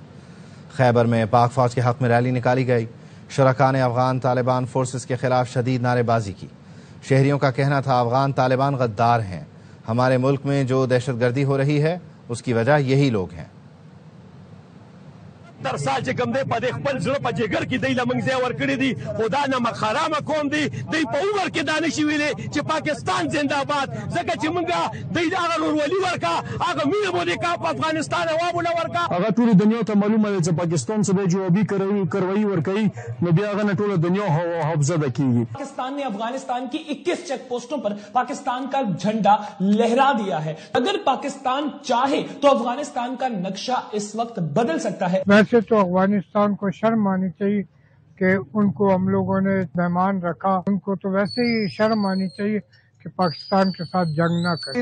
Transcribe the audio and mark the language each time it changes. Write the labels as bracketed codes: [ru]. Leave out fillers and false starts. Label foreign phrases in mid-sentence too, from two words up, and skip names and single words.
[ur] خیبر میں پاک فوج کے حق میں ریلی نکالی گئی۔ شرکاء نے افغان طالبان فورسز کے خلاف شدید نعرے بازی کی۔ شہریوں کا کہنا تھا افغان طالبان غدار ہیں، ہمارے ملک میں جو دہشت گردی ہو رہی ہے اس کی وجہ یہی لوگ ہیں۔ [ps] 70 سال چې کوم دی په دې خپل زړه په جګر کې دی لمنځ ځای ورکړی دي، خدا نه مخارامه قوم دی، دی په عمر کې دا نشي ویلی چې [ur] پاکستان زنده باد، [ps] ځکه چې موږ دی هغه ورولي ورکا، هغه مینه مو دې کا په افغانستان عوامو له ورکا، هغه ټولې دنیا ته معلومه ده چې پاکستان څه به جوابي کاروایي ورکوي، نو بیا هغه نه ټوله دنیا خوفزده کیږي۔ [ur] پاکستان نے افغانستان کی 21 چیک پوسٹوں پر پاکستان کا جھنڈا لہرا دیا ہے۔ اگر پاکستان چاہے تو افغانستان کا نقشہ اس وقت بدل سکتا ہے۔ ویسے تو افغانستان کو شرم آنی چاہیے کہ ان کو ہم لوگوں نے مہمان رکھا، ان کو تو ویسے ہی شرم آنی چاہیے کہ پاکستان کے ساتھ جنگ نہ کریں۔